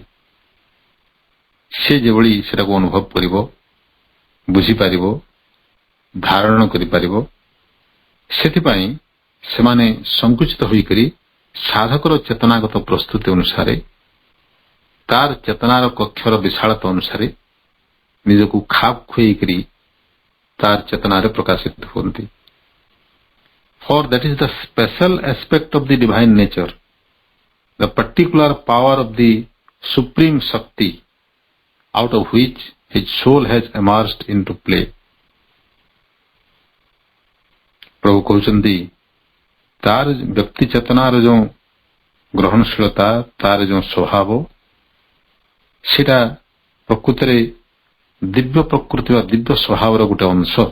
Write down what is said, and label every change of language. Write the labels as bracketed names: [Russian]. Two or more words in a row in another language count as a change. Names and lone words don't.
[Odia] ସେ ଯେଭଳି ସେଟାକୁ ଅନୁଭବ କରିବ, ବୁଝିପାରିବ, ଧାରଣ କରିପାରିବ, ସେଥିପାଇଁ ସେମାନେ ସଂକୁଚିତ ହୋଇକରି ସାଧକର ଚେତନାଗତ ପ୍ରସ୍ତୁତି ଅନୁସାରେ, ତାର ଚେତନାର କକ୍ଷର ବିଶାଳତା ଅନୁସାରେ ନିଜକୁ ଖାପ ଖୁଆଇକରି ତାର ଚେତନାରେ ପ୍ରକାଶିତ ହୁଅନ୍ତି। [English] For that is the special aspect of the divine nature, the particular power of the supreme Shakti, out of which his soul has emerged into play. [Odia] ପ୍ରଭୁ କହୁଛନ୍ତି, ତାର ବ୍ୟକ୍ତି ଚେତନାର ଯେଉଁ ଗ୍ରହଣଶୀଳତା, ତାର ଯେଉଁ ସ୍ୱଭାବ, ସେଟା ପ୍ରକୃତରେ ଦିବ୍ୟ ପ୍ରକୃତି ବା ଦିବ୍ୟ ସ୍ୱଭାବର ଗୋଟେ ଅଂଶ।